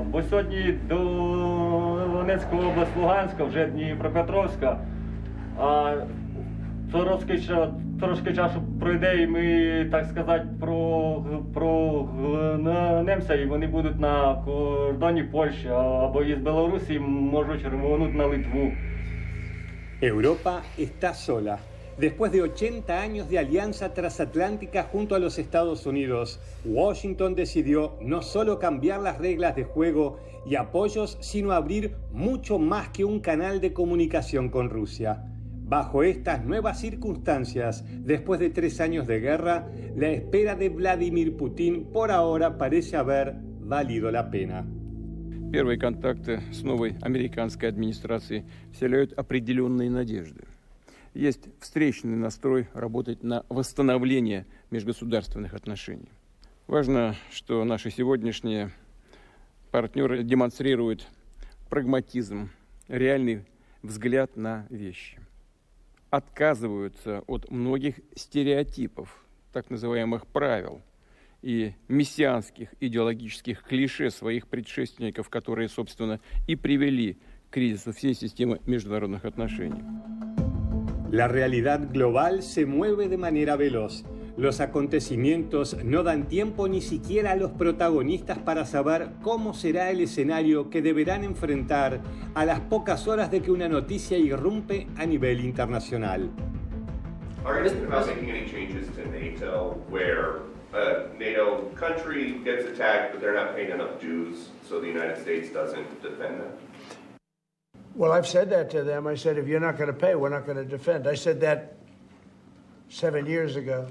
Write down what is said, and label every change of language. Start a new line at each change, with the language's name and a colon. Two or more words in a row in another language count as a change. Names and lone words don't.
Ukrainian: Бо сьогодні до Донецької області, Луганська, вже Дніпропетровська, а трошки часу пройде і ми, так сказати, розвернемося і вони будуть на кордоні Польщі або із Білорусі можуть рвонути на Литву.
Spanish: Europa está sola. Después de 80 años de alianza transatlántica junto a los Estados Unidos, Washington decidió no solo cambiar las reglas de juego y apoyos, sino abrir mucho más que un canal de comunicación con Rusia. Bajo estas nuevas circunstancias, después de 3 años de guerra, la espera de Vladimir Putin por ahora parece haber valido la pena.
Russian: Первые контакты с новой американской администрацией вселяют определенные надежды. Есть встречный настрой работать на восстановление межгосударственных отношений. Важно, что наши сегодняшние партнеры демонстрируют прагматизм, реальный взгляд на вещи. Отказываются от многих стереотипов, так называемых правил и мессианских идеологических клише своих предшественников, которые, собственно, и привели к кризису всей системы международных отношений.
Spanish: La realidad global se mueve de manera veloz. Los acontecimientos no dan tiempo ni siquiera a los protagonistas para saber cómo será el escenario que deberán enfrentar a las pocas horas de que una noticia irrumpe a nivel internacional.
English: Are you thinking about making any changes to NATO where a NATO country gets attacked but they're not paying enough dues so the United States doesn't defend them? Well, I've said that to them. I said, if you're not going to pay, we're not going to defend. I said that 7 years ago.